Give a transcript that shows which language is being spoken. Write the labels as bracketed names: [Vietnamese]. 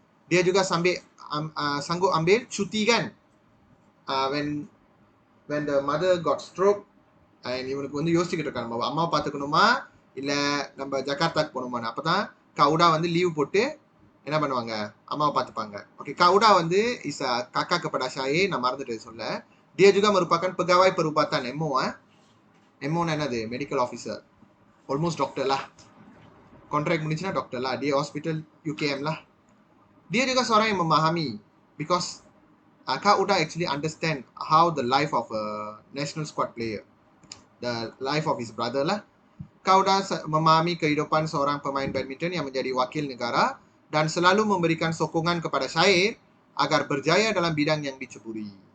[Malay] Dia juga sanggup ambil cuti kan. [English] When the mother got stroke, [Tamil] இவனுக்கு வந்து யோசிச்சுக்கிட்டு இருக்காங்க, அம்மாவை பார்த்துக்கணுமா இல்லை நம்ம ஜகார்த்தாக்கு போகணுமா. அப்போ தான் கவுடா வந்து லீவ் போட்டு என்ன பண்ணுவாங்க, அம்மாவை பார்த்துப்பாங்க. ஓகே, கவுடா வந்து இஸ் [Malay] kakak kepada Syair, [Tamil] நான் மறந்துட்டு சொல்ல. [Malay] Dia juga merupakan pegawai perubatan MO. [Tamil] MO என்னது, [English] medical officer, almost doctor [Tamil] lah. Kontrak முடிஞ்சுனா doctor lah. [Malay] Dia hospital UKM lah. Dia juga seorang yang memahami [English] because Kak Uda actually understand how the life of a national squad player, the life of his brother [Malay] lah. Kak Uda memahami kehidupan seorang pemain badminton yang menjadi wakil negara dan selalu memberikan sokongan kepada Syair agar berjaya dalam bidang yang diceburi.